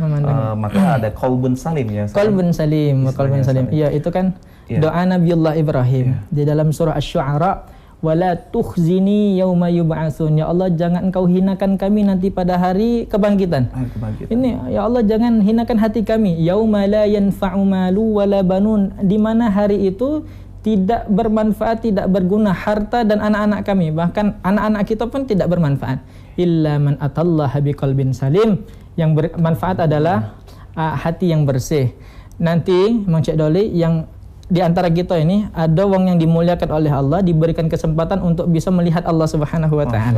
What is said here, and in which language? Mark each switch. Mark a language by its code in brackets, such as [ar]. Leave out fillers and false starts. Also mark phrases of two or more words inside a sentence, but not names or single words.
[id] Maka ada [ar] قلب سليم [id] ya. [ar] قلب سليم. [id] Iya, itu kan doa Nabiullah Ibrahim di dalam surah Asy-Syu'ara, [ar] ولا تخزني يوم يبعثون. [id] Ya Allah, jangan engkau hinakan kami nanti pada hari kebangkitan. Ini ya Allah, jangan hinakan hati kami. [ar] يوم لا ينفع مال ولا بنون, [id] di mana hari itu tidak bermanfaat, tidak berguna harta dan anak-anak kami, bahkan anak-anak kita pun tidak bermanfaat. [ar] إلا من أتى الله بقلب سليم, [id] yang bermanfaat adalah hati yang bersih. Nanti Mang Cik Doli, yang di antara kita ini ada wong yang dimuliakan oleh Allah, diberikan kesempatan untuk bisa melihat Allah [ar] سبحانه وتعالى.